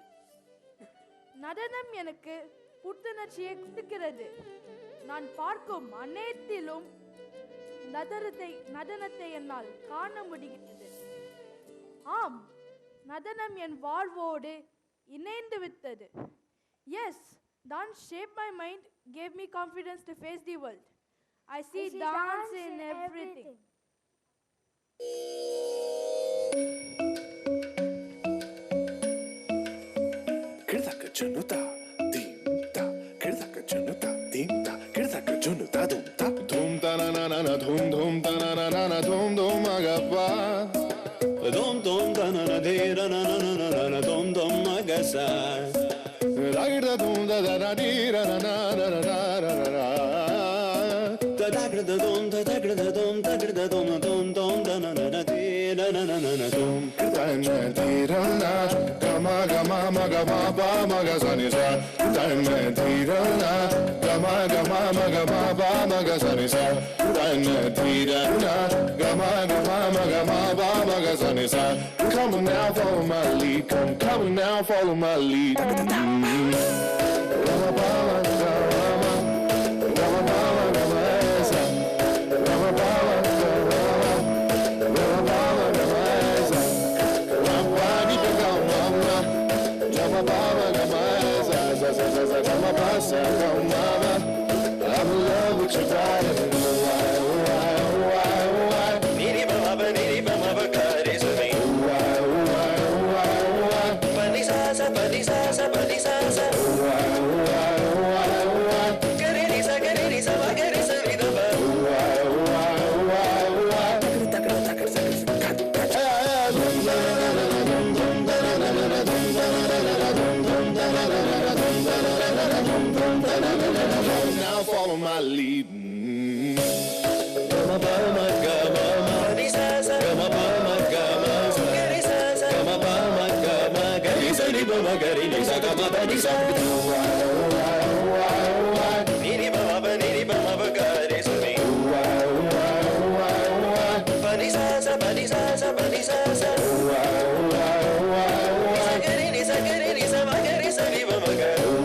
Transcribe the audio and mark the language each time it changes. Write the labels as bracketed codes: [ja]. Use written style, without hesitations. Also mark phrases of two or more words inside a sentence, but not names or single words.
[ta] நடனம் எனக்கு புத்துணர்ச்சியை கொடுக்கிறது. நான் பார்க்கும் அனைத்திலும் நடனத்தை என்னால் காண முடிகிறது. ஆம், நடனம் என் வாழ்வோடு இணைந்து விட்டது. [en] Yes, dance shaped my mind, gave me confidence to face the world. I see dance in everything. Kirdaka Januta, Dimta, Kirdaka Januta, Dimta, Kirdaka Januta, Dumta, Dumta na na na na, Dum ta na na na na, Dum Magapa, Dum ta na na de na na na na na, Dum Magasa, Dagda Dum da da da di na na na na na na. Dagda Dum da Dagda Dum Dagda Dum Dum Dum da na na na di na na na na na Dum da na di na na Gama Gama Maga Ma Ba Maga Sa Ni Sa da na di na na Gama Gama Maga Ma Ba Maga Sa Ni Sa da na di na na Gama Gama Maga Ma Ba Maga Sa Ni Sa. Come on now, follow my lead. Come on now, follow my lead. Rama Ba Maga Rama Rama Ba Maga Ma Sa Rama Ba Maga Rama Rama Ba Maga Ma Sa Rama Di Ba Ga Mama Rama Ba Maga Ma Sa Sa Sa Sa Sa Rama Ba Sa Ga Mama. I'm in love with your body. Why? Niri Ba Ba Kari Sa Mi. Why? Pani Sa Sa Pani Sa Sa Pani Sa Sa. Why? Kari Ni Sa Ma Kari Sa Mi Da Ba. Now follow my lead. Gama ba ma gama ma ni sa sa. Gama ba ma gama sa. Gari sa sa. Gama ba ma gama gari sa ni ba ma gari ni sa gama ba ni sa. Ni ni ba ma gari sa ni. Ba ni sa sa ba ni sa sa ba ni sa sa. Ni sa ma gari sa ni ba ma gari.